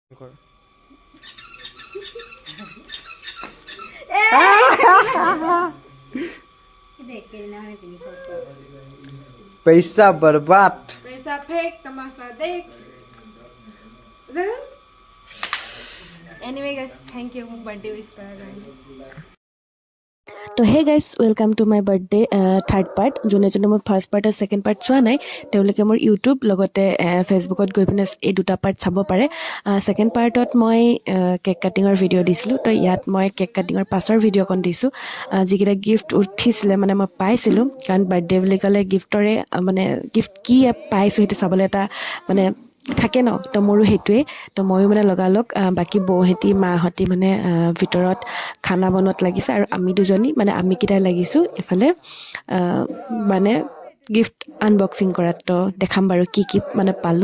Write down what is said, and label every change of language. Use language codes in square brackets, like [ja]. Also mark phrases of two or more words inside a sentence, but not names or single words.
[hi] पैसा बर्बाद पैसा फेंक तमाशा देख [en] anyway guys thank you birthday wish [as] কৰাৰ কাৰণে তো [en] hey guys welcome to my birthday third part [as] যোনে মোৰ [en] first part [as] আৰু [en] second part [as] চোৱা নাই তেওঁলোকে মোৰ ইউটিউব লগতে ফেচবুকত গৈ পিনে এই দুটা পাৰ্ট চাব পাৰে [en] second part [as] মই [en] cake cutting video' [as] দিছিলোঁ তো ইয়াত মই [en] cake cutting [as] পাছৰ ভিডিঅ'কণ দিছোঁ যিকেইটা গিফ্ট উঠিছিলে মানে মই পাইছিলোঁ কাৰণ বাৰ্থডে বুলি ক'লে গিফ্টৰে মানে গিফ্ট কি পাইছোঁ সেইটো চাবলৈ এটা মানে থাকে ন তো মোৰো সেইটোৱে তো ময়ো মানে লগালগ বাকী বৌহঁতি মাহঁতি মানে ভিতৰত খানা বনোৱাত লাগিছে আৰু আমি দুজনী মানে আমিকেইটাই লাগিছোঁ এফালে মানে [en] gift unboxing [as] কৰাত তো দেখাম বাৰু কি কি মানে পালোঁ